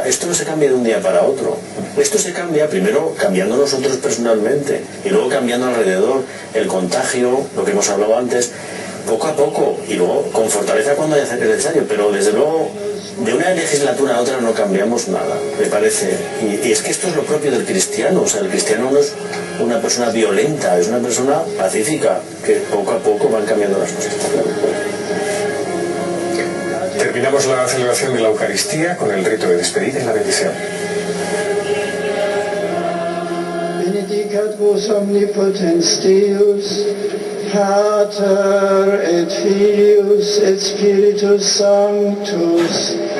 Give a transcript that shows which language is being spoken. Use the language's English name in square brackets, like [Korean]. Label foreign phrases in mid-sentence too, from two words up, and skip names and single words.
[Spanish] Esto no se cambia de un día para otro. Esto se cambia primero cambiando nosotros personalmente y luego cambiando alrededor el contagio, lo que hemos hablado antes, poco a poco, y luego con fortaleza cuando haya necesario, pero desde luego de una legislatura a otra no cambiamos nada, me parece. Y es que esto es lo propio del cristiano. O sea, el cristiano no es una persona violenta, es una persona pacífica, que poco a poco van cambiando las cosas. Terminamos la celebración de la Eucaristía con el rito de despedida y la bendición. [Latin] Benedicat vos omnipotens Deus, Pater et Filius et Spiritus Sanctus.